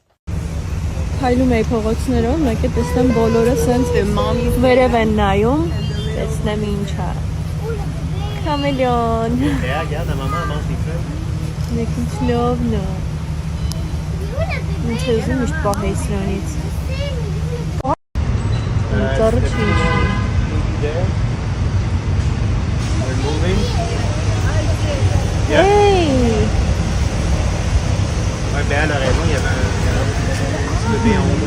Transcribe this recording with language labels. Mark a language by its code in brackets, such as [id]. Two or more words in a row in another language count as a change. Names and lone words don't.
[hy] Քայլում էի փողոցներով, մեկ է տեսնեմ բոլորը սենց վերև են նայում, տեսնեմ ինչ է։ Քամելիոն։ Նեկիչլովնը։ Ինչ է ուզում միշտ պահեի սրանից։ Ծառը չի Hey! [fr] Ouais, ben elle a raison, il y avait un bébé en haut.